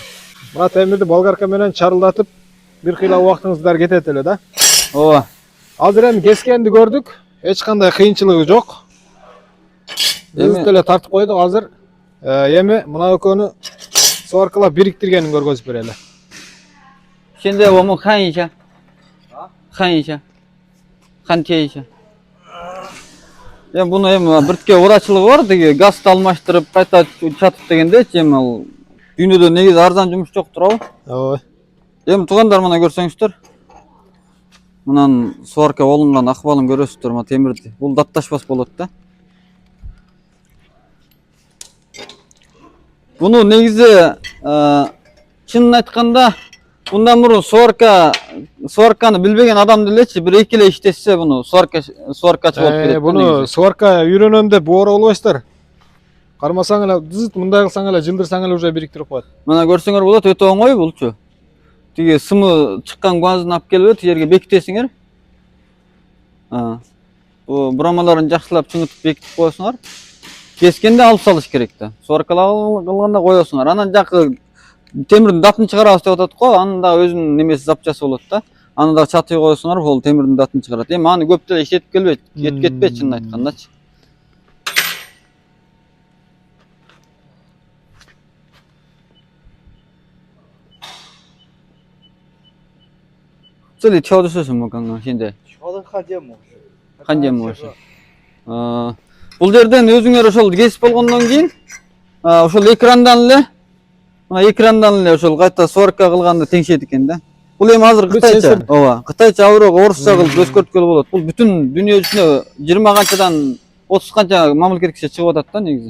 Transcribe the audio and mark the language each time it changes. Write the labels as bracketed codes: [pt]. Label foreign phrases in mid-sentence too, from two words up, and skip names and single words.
[ky] Мына темирди болгарка менен чарылдатып бир кыйла убактыңыздар кетет эле да. Ооба. Азыр эми кескенди көрдүк. Эч кандай кыйынчылыгы жок. Биз деле тартып койдук азыр. Эми мына экөөнү сваркалап бириктиргенин көргөзүп берели. [zh] 现在我们看一下，看一下，看贴一下。 [ky] Эми буну эми биртке урачылыгы бар, деги газды алмаштырып, кайта чатып дегендечи, эми ал дүйнөдө негизи арзан жумуш жок туурабы? Ооба. Эми туугандар мына көрсөңүздөр. Мынан сварка болунган акыбалын көрөсүздөр, мына темирди. Бул датташпас болот да. Буну негизи чынын айтканда bundan murun сварканы билбеген адам делечи бир эки эле иштесе буну сваркачы болуп кетет. Буну сварка үйрөнөм деп оор болбойсуздар. Кармасаң эле дызыт мындай кылсаң эле жылдырсаң эле уже бириктирип коет. Мына көрсөңөр болот, өтө оңой булчу. Тиги сымы чыккан гвоздун алып келип тиги жерге бекитесиңер. Бу бурамаларын жакшылап чыңытып бекитип коесуңар. Кескенде алып салыш керек да. Сваркалап кылганда коесуңар. Анан жакы темирдин датын чыгарабыз деп атат го, анын да өзүнүн немеси запчасы болот да. Аны да чатый коесуңар, бул темирдин датын чыгарат. Эми аны көп деле иштетип келбейт, кетпейт чынын айткандачы. [zh] 这里挑的是什么？刚刚现在挑的焊接模式。焊接模式。 [ky] Бул жерден өзүңөр ошол кесип болгондон кийин ошол экрандан эле мына экрандан эле ошол кайта сварка кылганды теңшейт экен да. Бул эми азыр кытайча. Ооба, кытайча аброк орусча кылып өзгөрткөлө болот. Бул бүтүн дүйнө жүзүнө 20 канчадан 30 канча мамлекет киши чыгып атат да негизи.